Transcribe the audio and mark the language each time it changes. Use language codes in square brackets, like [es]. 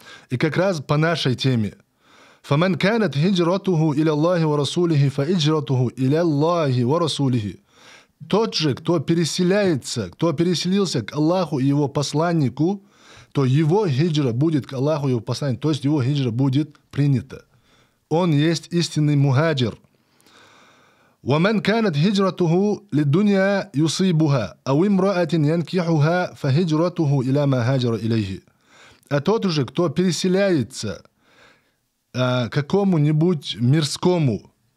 [ru] И как раз по нашей теме. [ar] فَمَنْ كَانَتْ هِجْرَتُهُ إِلَى اللَّهِ وَرَسُولِهِ فَإِجْرَتُهُ إِلَى اللَّهِ وَرَسُولِهِ. [ru] Тот же, кто переселился к Аллаху и его посланнику, то его хиджра будет к Аллаху и его посланнику, то есть его хиджра будет принята. Он есть истинный мухаджир. [ar] ومن كانت هجرته للدنيا يصيبها أو امرأة ينكحها فهجرته إلى ما هاجر إليه. [ru] А тот же, кто переселяется какому-нибудь мирскому,